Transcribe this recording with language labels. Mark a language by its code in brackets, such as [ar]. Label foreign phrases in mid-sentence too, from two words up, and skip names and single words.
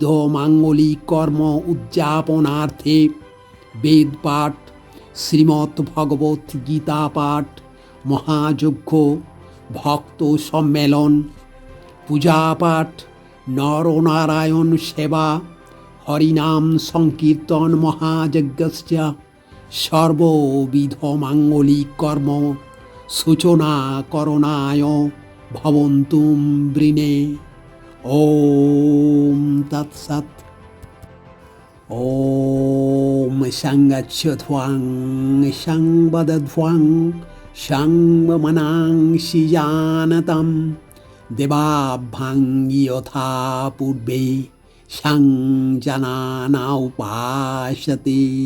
[sa] মাঙ্গলিক কর্ম উদযাপনার্থে বেদ পাঠ, শ্রীমদ্ ভগবত গীতা পাঠ, মহাযজ্ঞ, ভক্ত সম্মেলন, পূজাপাঠ, নরনারায়ণ সেবা, হরিনাম সংকীর্তন মহাযজ্ঞস্য সর্ববিধ মাঙ্গলিক কর্ম সূচনা করণায় ভবন্তুম বৃণে। ওম তৎসৎ। ওম সংগচ্ছধ্বং সংবদধ্বং সংবমনাংসি জানতম দেবাভ্যাং যথা পূর্বে সংজানানা উপাসতে।